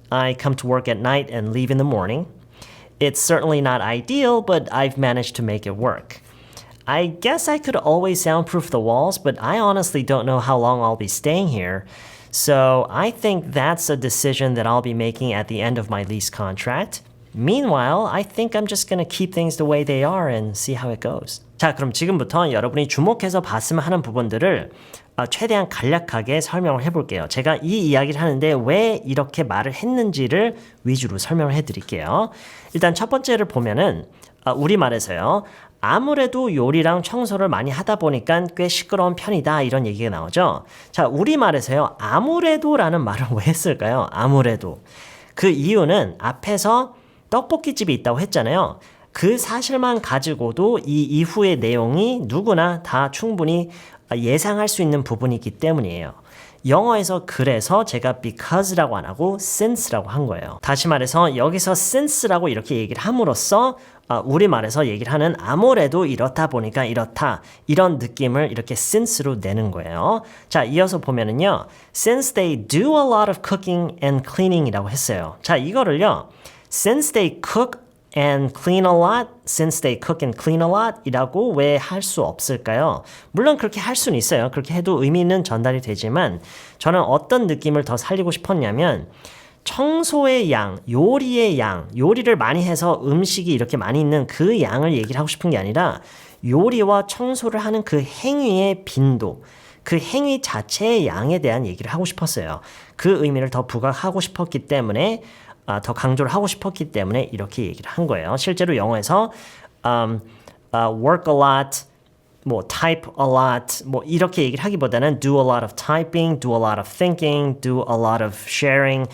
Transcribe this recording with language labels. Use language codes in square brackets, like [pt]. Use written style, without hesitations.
[en] I come to work at night and leave in the morning. It's certainly not ideal, but I've managed to make it work. I guess I could always soundproof the walls, but I honestly don't know how long I'll be staying here. So I think that's a decision that I'll be making at the end of my lease contract. Meanwhile, I think I'm just going to keep things the way they are and see how it goes. [ko] 자, 그럼 지금부터 여러분이 주목해서 봤으면 하는 부분들을 최대한 간략하게 설명을 해볼게요. 제가 이 이야기를 하는데 왜 이렇게 말을 했는지를 위주로 설명을 해드릴게요. 일단 첫 번째를 보면은 우리말에서요. 아무래도 요리랑 청소를 많이 하다 보니까 꽤 시끄러운 편이다 이런 얘기가 나오죠. 자, 우리말에서요. 아무래도라는 말을 왜 했을까요? 아무래도. 그 이유는 앞에서 떡볶이집이 있다고 했잖아요. 그 사실만 가지고도 이 이후의 내용이 누구나 다 충분히 예상할 수 있는 부분이기 때문이에요. 영어에서 그래서 제가 because라고 안 하고 since라고 한 거예요. 다시 말해서 여기서 since라고 이렇게 얘기를 함으로써 우리말에서 얘기를 하는 아무래도 이렇다 보니까 이렇다 이런 느낌을 이렇게 since로 내는 거예요. 자, 이어서 보면은요. [en] Since they do a lot of cooking and cleaning 이라고 했어요. [ko] 자, 이거를요. [en] Since they cook and clean a lot, since they cook and clean a lot 이라고 왜 할 수 없을까요? [ko] 물론 그렇게 할 수는 있어요. 그렇게 해도 의미는 전달이 되지만 저는 어떤 느낌을 더 살리고 싶었냐면 청소의 양, 요리의 양, 요리를 많이 해서 음식이 이렇게 많이 있는 그 양을 얘기를 하고 싶은 게 아니라 요리와 청소를 하는 그 행위의 빈도, 그 행위 자체의 양에 대한 얘기를 하고 싶었어요. 그 의미를 더 부각하고 싶었기 때문에 더 강조를 하고 싶었기 때문에 이렇게 얘기를 한 거예요. 실제로 영어에서 work a lot, type a lot, 이렇게 얘기를 하기보다는 do a lot of typing, do a lot of thinking, do a lot of sharing.